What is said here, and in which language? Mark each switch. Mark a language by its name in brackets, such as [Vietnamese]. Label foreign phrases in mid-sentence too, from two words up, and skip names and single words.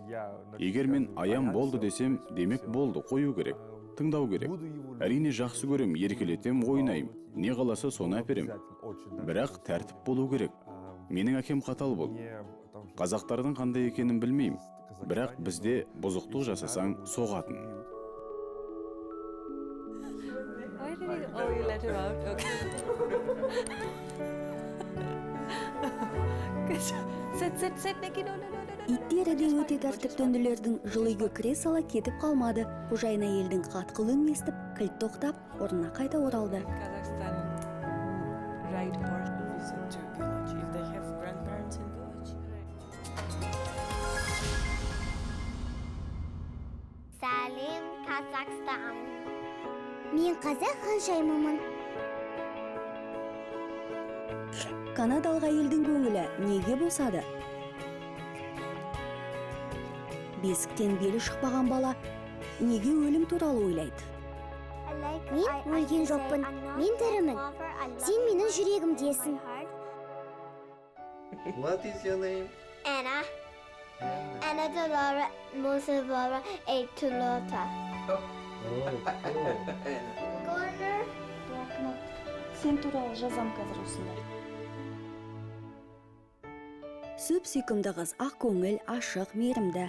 [Kazakh] Егер мен аян болды десем, демек болды, қою керек. Тыңдау керек. Әрине жақсы көрем, еркелетем, ойнайым. Не қаласа соны әперем. Бірақ тәртіп болу керек. Менің әкем қатал бол. Қазақтардың қандай екенін білмеймін. Бірақ бізде бұзықтық жасасаң соғатын. [English] Why did you? Oh, you let him out. Okay. Sit, Nikki. No. [Kazakh] Иттері де өте тәртіптөнділердің жылы үйге кіре сала кетіп қалмады. Қожайын әйелдің қатқыл үнін естіп, кілт тоқтап, орнына қайта оралды. [English] Kazakhstan ride horse. Visit to Galachi if they have grandparents in Galachi. Salim, Kazakhstan. [Kazakh] Мен қазақ ханшаймымын. Канадалық әйелдің көңілі неге босады? Бесіктен белі шықпаған бала неге өлім туралы ойлайды? Мен өлген жоқпын, мен тірімін. Сен менің жүрегімдесің. [English] What is your name? Anna. Anna Dolora Musevara Eitulota. Corner. [Kazakh] Сен туралы жазам қазір осында. Сөп сүйкімді қыз, ақ көңіл, ашық, мейірімді.